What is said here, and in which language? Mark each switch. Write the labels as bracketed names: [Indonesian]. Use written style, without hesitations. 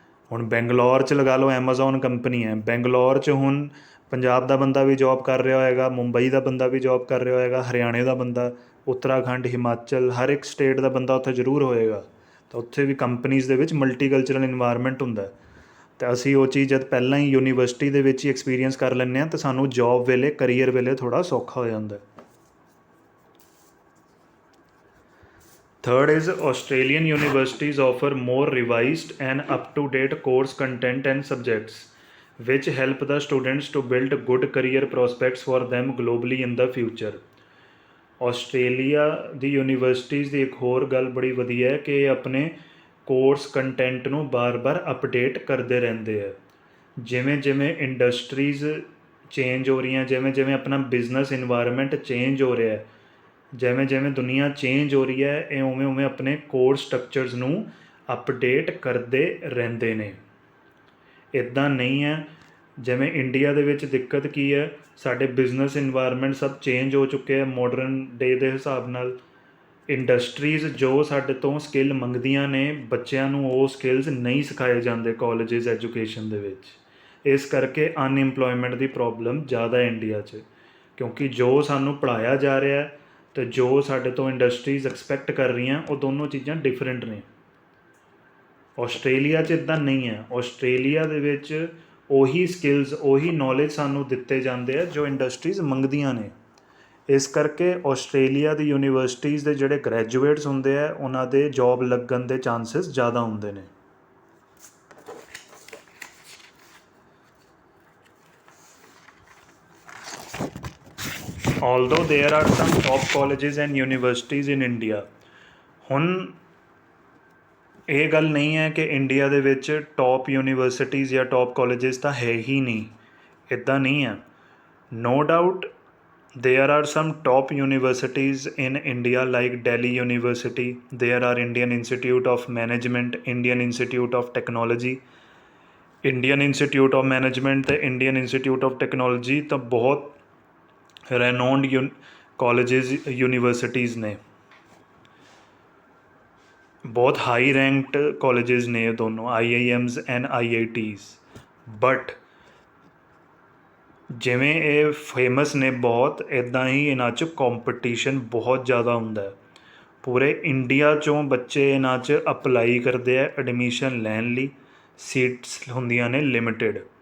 [Punjabi] ਹੁਣ ਬੈਂਗਲੌਰ 'ਚ ਲਗਾ ਲਓ, ਐਮਾਜ਼ੋਨ ਕੰਪਨੀ ਹੈ, ਬੈਂਗਲੌਰ 'ਚ ਹੁਣ ਪੰਜਾਬ ਦਾ ਬੰਦਾ ਵੀ ਜੋਬ ਕਰ ਰਿਹਾ ਹੋਏਗਾ, ਮੁੰਬਈ ਦਾ ਬੰਦਾ ਵੀ ਜੋਬ ਕਰ ਰਿਹਾ ਹੋਏਗਾ, ਹਰਿਆਣੇ ਦਾ ਬੰਦਾ, ਉੱਤਰਾਖੰਡ, ਹਿਮਾਚਲ, ਹਰ ਇੱਕ ਸਟੇਟ ਦਾ ਬੰਦਾ ਉੱਥੇ ਜ਼ਰੂਰ ਹੋਏਗਾ। ਤਾਂ ਉੱਥੇ ਵੀ ਕੰਪਨੀਜ਼ ਦੇ ਵਿੱਚ ਮਲਟੀਕਲਚਰਲ ਇਨਵਾਇਰਮੈਂਟ ਹੁੰਦਾ, ਅਤੇ ਅਸੀਂ ਉਹ ਚੀਜ਼ ਜਦ ਪਹਿਲਾਂ ਹੀ ਯੂਨੀਵਰਸਿਟੀ ਦੇ ਵਿੱਚ ਹੀ ਐਕਸਪੀਰੀਅੰਸ ਕਰ ਲੈਂਦੇ ਹਾਂ, ਤਾਂ ਸਾਨੂੰ ਜੋਬ ਵੇਲੇ, ਕਰੀਅਰ ਵੇਲੇ ਥੋੜ੍ਹਾ ਸੌਖਾ ਹੋ ਜਾਂਦਾ। [English] Third is Australian universities offer more revised and up-to-date course content and subjects, which help the students to build good career prospects for them globally in the future. [Punjabi] Australia ਦੀ universities ਦੀ ਇੱਕ ਹੋਰ ਗੱਲ ਬੜੀ ਵਧੀਆ ਹੈ ਕਿ ਇਹ ਆਪਣੇ course content ਨੂੰ ਬਾਰ-ਬਾਰ ਅਪਡੇਟ ਕਰਦੇ ਰਹਿੰਦੇ ਆ। ਜਿਵੇਂ ਜਿਵੇਂ ਇੰਡਸਟਰੀਜ਼ ਚੇਂਜ ਹੋ ਰਹੀਆਂ, ਜਿਵੇਂ ਜਿਵੇਂ ਆਪਣਾ ਬਿਜ਼ਨਸ ਇਨਵਾਇਰਮੈਂਟ ਚੇਂਜ ਹੋ ਰਿਹਾ, ਜਿਵੇਂ ਜਿਵੇਂ ਦੁਨੀਆ ਚੇਂਜ ਹੋ ਰਹੀ ਹੈ, ਇਹ ਉਵੇਂ ਉਵੇਂ ਆਪਣੇ ਕੋਰਸ ਸਟਰਕਚਰਸ ਨੂੰ ਅਪਡੇਟ ਕਰਦੇ ਰਹਿੰਦੇ ਨੇ। ਇੱਦਾਂ ਨਹੀਂ ਹੈ ਜਿਵੇਂ ਇੰਡੀਆ ਦੇ ਵਿੱਚ ਦਿੱਕਤ ਕੀ ਹੈ, ਸਾਡੇ ਬਿਜ਼ਨਸ ਇਨਵਾਇਰਮੈਂਟ ਸਭ ਚੇਂਜ ਹੋ ਚੁੱਕੇ ਹੈ ਮਾਡਰਨ ਡੇ ਦੇ ਹਿਸਾਬ ਨਾਲ। ਇੰਡਸਟਰੀਜ਼ ਜੋ ਸਾਡੇ ਤੋਂ ਸਕਿੱਲ ਮੰਗਦੀਆਂ ਨੇ, ਬੱਚਿਆਂ ਨੂੰ ਉਹ ਸਕਿੱਲਸ ਨਹੀਂ ਸਿਖਾਏ ਜਾਂਦੇ ਕਾਲਜਿਸ ਐਜੂਕੇਸ਼ਨ ਦੇ ਵਿੱਚ, ਇਸ ਕਰਕੇ ਅਨਇੰਪਲੋਇਮੈਂਟ ਦੀ ਪ੍ਰੋਬਲਮ ਜ਼ਿਆਦਾ ਹੈ ਇੰਡੀਆ 'ਚ। क्योंकि जो सानू पढ़ाया जा रहा है तो जो साडे तो इंडस्ट्रीज़ एक्सपैक्ट कर रही हैं वो दोनों चीज़ां डिफरेंट ने। ਆਸਟ੍ਰੇਲੀਆ 'ਚ ਇੱਦਾਂ ਨਹੀਂ ਹੈ। ਆਸਟ੍ਰੇਲੀਆ ਦੇ ਵਿੱਚ ਉਹੀ ਸਕਿੱਲਸ ਉਹੀ ਨੌਲੇਜ ਸਾਨੂੰ ਦਿੱਤੇ ਜਾਂਦੇ ਆ ਜੋ ਇੰਡਸਟਰੀਜ਼ ਮੰਗਦੀਆਂ ਨੇ। ਇਸ ਕਰਕੇ ਆਸਟ੍ਰੇਲੀਆ ਦੀ ਯੂਨੀਵਰਸਿਟੀਜ਼ ਦੇ ਜਿਹੜੇ ਗ੍ਰੈਜੂਏਟਸ ਹੁੰਦੇ ਆ ਉਹਨਾਂ ਦੇ ਜੋਬ ਲੱਗਣ ਦੇ ਚਾਂਸਸ ਜ਼ਿਆਦਾ ਹੁੰਦੇ ਨੇ। [English] although there are some top colleges and universities in India, [Punjabi] ਹੁਣ ਇਹ ਗੱਲ ਨਹੀਂ ਹੈ ਕਿ ਇੰਡੀਆ ਦੇ ਵਿੱਚ ਟੌਪ ਯੂਨੀਵਰਸਿਟੀਜ਼ ਜਾਂ ਟੌਪ ਕਾਲਜਿਸ ਤਾਂ ਹੈ ਹੀ ਨਹੀਂ, ਇੱਦਾਂ ਨਹੀਂ ਹੈ। [English] no doubt there are some top universities in India like Delhi University, there are Indian Institute of Management, Indian Institute of Technology, Indian Institute of Management ਤੇ Indian Institute of Technology ਤਾਂ ਬਹੁਤ renowned colleges universities [Punjabi] ਨੇ, ਬਹੁਤ high ਰੈਂਕਡ colleges ਨੇ ਇਹ ਦੋਨੋਂ [English] IIMs and IITs। [Punjabi] But ਜਿਵੇਂ ਇਹ ਫੇਮਸ ਨੇ ਬਹੁਤ, ਇੱਦਾਂ ਹੀ ਇਹਨਾਂ 'ਚ ਕੰਪੀਟੀਸ਼ਨ ਬਹੁਤ ਜ਼ਿਆਦਾ ਹੁੰਦਾ। ਪੂਰੇ ਇੰਡੀਆ 'ਚੋਂ ਬੱਚੇ ਇਹਨਾਂ 'ਚ ਅਪਲਾਈ ਕਰਦੇ ਆ ਐਡਮਿਸ਼ਨ ਲੈਣ ਲਈ, ਸੀਟਸ ਹੁੰਦੀਆਂ ਨੇ ਲਿਮਿਟਿਡ।